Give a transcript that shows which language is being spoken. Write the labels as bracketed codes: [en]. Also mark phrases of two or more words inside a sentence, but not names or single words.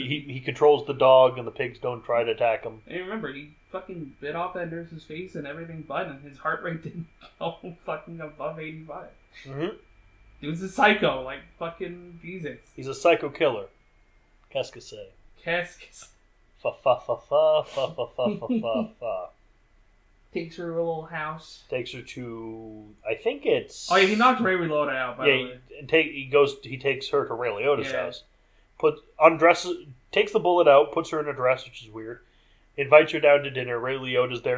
[en] He controls the dog, and the pigs don't try to attack him. and remember, he fucking bit off that nurse's face and everything, but and his heart rate didn't go fucking above 85. Mm-hmm. Dude's a psycho, like fucking Jesus. He's a psycho killer. [fr] Qu'est-ce que c'est? Cascus Fa fa fa fa fa fa fa fa fa fa. [en] takes her to a little house. Takes her to, I think it's. Oh yeah, he knocked Ray Liotta out. By the way. He takes her to Ray Liotta's Yeah. house. Takes the bullet out, puts her in a dress, which is weird. Invites her down to dinner. Ray Liotta's there.